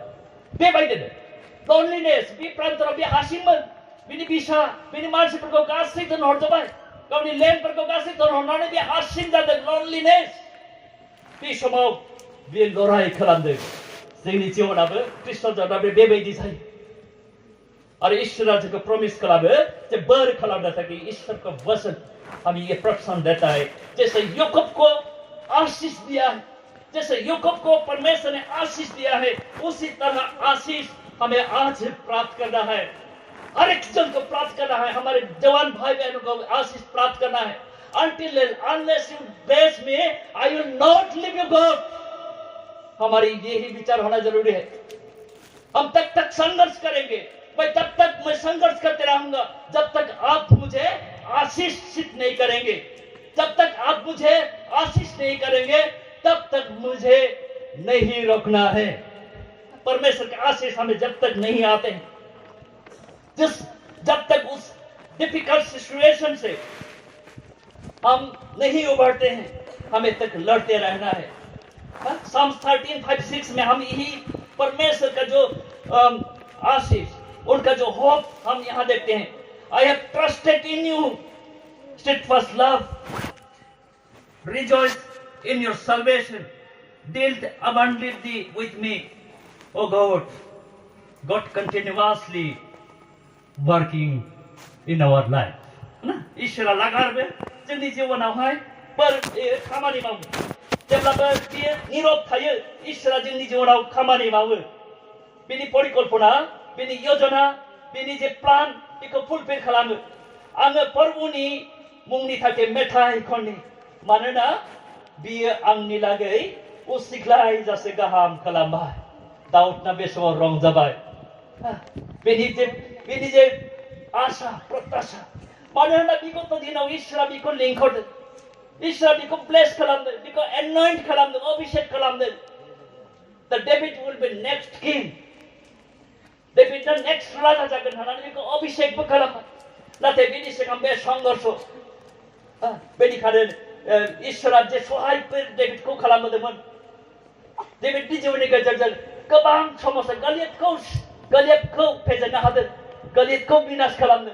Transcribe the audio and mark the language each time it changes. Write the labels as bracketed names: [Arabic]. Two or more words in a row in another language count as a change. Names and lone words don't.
[Bodo] बेबायदिनो लनलिनेस, बे प्रान्तराव बे हारसिंमोन, बिनि बिसा, बिनि मानसिफोरखौ गासै दोनहरजोबबाय, गावनि लेन्डफोरखौ गासै दोनहरनानै बे हारसिं जादों, लनलिनेस। बे समाव बे लड़ाई खालामदों। जोंनि जिउआवबो ख्रिस्ट'नाबो बेबायदि जायो। [Hindi] और ईश्वर को प्रॉमिस [Bodo] खालामो जे बोर खालामनो थाखाय [Hindi] ईश्वर को वचन हमें ये प्रोत्साहन देता है। जैसे याकूब को आशीष दिया है, जैसे याकूब को परमेश्वर ने आशीष दिया है, उसी तरह आशीष हमें आज प्राप्त करना है। हर एक जन को प्राप्त करना है, हमारे जवान भाई बहनों को आशीष प्राप्त करना है। [English] Until unless you bless me, I will not leave you God। [Hindi] हमारी यही विचार होना जरूरी है। हम तब तक संघर्ष करेंगे, मैं तब तक मैं संघर्ष करते रहूंगा जब तक आप मुझे आशीषित नहीं करेंगे। जब तक आप मुझे आशीष नहीं करेंगे तब तक मुझे नहीं रोकना है। परमेश्वर के आशीष हमें जब तक नहीं आते हैं, जब तक उस [English] difficult situation [Hindi] से हम नहीं उभरते हैं, हमें तक लड़ते रहना है। Psalms 13:5-6 में हम यही परमेश्वर का जो आशीष, उनका जो होप हम यहाँ देखते हैं. [English] I have trusted in you, steadfast love. Rejoice in your salvation. Dealt abundantly with me, O God. God continuously working in our life. [Bodo] ना ईश्वरा लगार बे जोंनि जिउआवहाय खामानि मावो. जेब्लाबो बियो निरब थायो, ईश्वरा जोंनि जिउआव खामानि मावो. बिनि परिकल्पना, बिनि योजना, बिनि जे प्लान बेखौ फुलफिल खालामो. आङो प्रभुनि मुंनि थाखाय मेथाइ खननि, मानोना बियो आंनि लागै उसिग्लाय जासे गाहाम खालामबाय. दाउदना बे समाव रंजाबाय. बिनि जे आशा प्रत्याशा, मानोना बिगत दिनाव ईश्वरा बिखौ लिंहरदों. ईश्वरा बिखौ ब्लेस खालामदों, बिखौ एनॉइंट खालामदों, अभिषेक खालामदों. [English] The David will be next king. [Bodo] Davidना next राजा जागोन होननानै बिखौ अभिषेकबो खालामबाय. नाथाय बिनि सिगां बे संघर्ष, बेनिखायनो ईश्वरा जे सहायफोर डेभिडखौ खालामदोंमोन. डेभिडनि जिउनि गेजेरजों गोबां समस्या, गलियाथखौ फेजेननो हादों, गलियाथखौ बिनाश खालामदों.